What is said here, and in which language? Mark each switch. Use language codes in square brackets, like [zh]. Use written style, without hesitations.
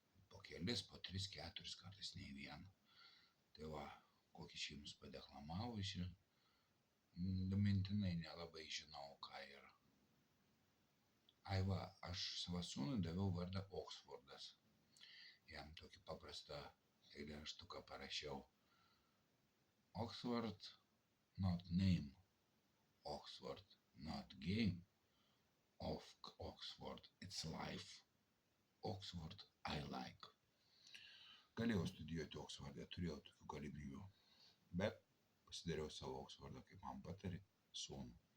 [lt] Po kelis, po 3-4 kartais nei vieną. Tai kokį čia jums padeklamavusi, mintinai nelabai žinau, ką yra. Aš savo sūnui daviau vardą Oksfordas. Jam tokį paprastą eilėraštuką parašiau. [en] Oxford, not name, Oxford, not game, of Oxford, it's life, Oxford I like. [lt] Galėjau studijuoti Oksforde, turėjau tokių galimybių, bet pasidariau savo Oksfordą, kaip man patarė sūnų.